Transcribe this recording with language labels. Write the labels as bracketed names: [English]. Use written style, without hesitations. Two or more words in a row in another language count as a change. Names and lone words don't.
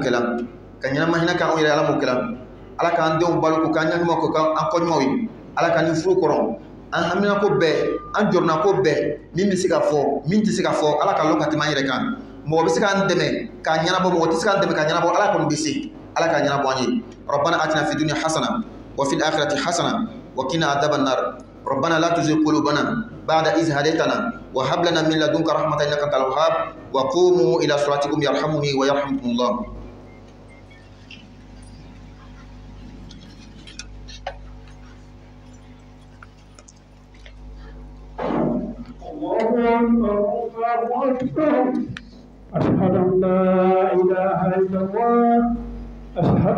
[Bambara] kɛla ka ɲɛnama hinɛ kɛ anw yɛrɛ ala m'o kɛla ala k'an denw balo ko k'an ɲaɲuman ko k'an kɔɲumanw ye ala ka nin furu kɔrɔ an haminako bɛɛ an jɔrɔnako bɛɛ min bɛ se ka fɔ min tɛ se ka fɔ ala ka lɔn ka tɛmɛ an yɛrɛ kan mɔgɔ bɛ se k'an dɛmɛ k'a ɲɛnabɔ mɔgɔ tɛ se k'an dɛmɛ k'a ɲɛnabɔ ala kɔni bɛ se ala k'a ɲɛnabɔ an ye [Arabic] ربنا آتنا في الدنيا حسنة وفي الآخرة حسنة وقنا عذاب النار ربنا لا تزغ قلوبنا بعد إذ هديتنا وهب لنا من لدنك رحمة إنك أنت الوهاب وقوموا إلى صلاتكم يرحمني ويرحمكم الله. أشهد أن لا إله إلا الله أشهد